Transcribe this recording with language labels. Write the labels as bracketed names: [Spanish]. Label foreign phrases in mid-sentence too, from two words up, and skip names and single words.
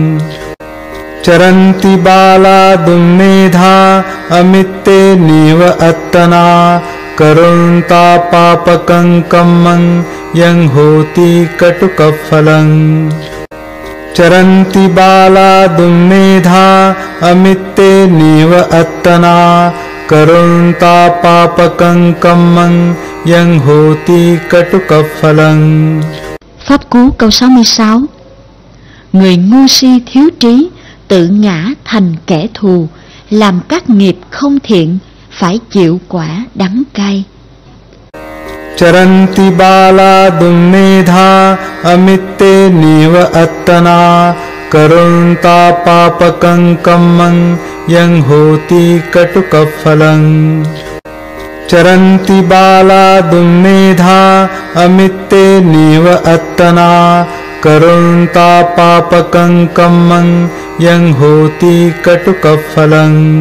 [Pali] चरन्ति बाला दुम्मेधा अमित्ते नीव अत्तना करुन्ता पापकं कम्मं यं होति कटुकफलं चरन्ति बाला दुम्मेधा अमित्ते नीव अत्तना करुन्ता पापकं कम्मं यं होति कटुकफलं. [Vietnamese] Pháp cú câu 66. Người ngu si thiếu trí tự ngã thành kẻ thù, làm các nghiệp không thiện phải chịu quả đắng cay. [Pali] चरन्ति बाला दुम्मेधा अमित्ते नीव अत्तना करुन्ता पापकं कम्मं यं होति कटुकफलं चरन्ति बाला दुम्मेधा अमित्ते नीव अत्तना करुन्ता पापकं कम्मं यं होति कटुकफलं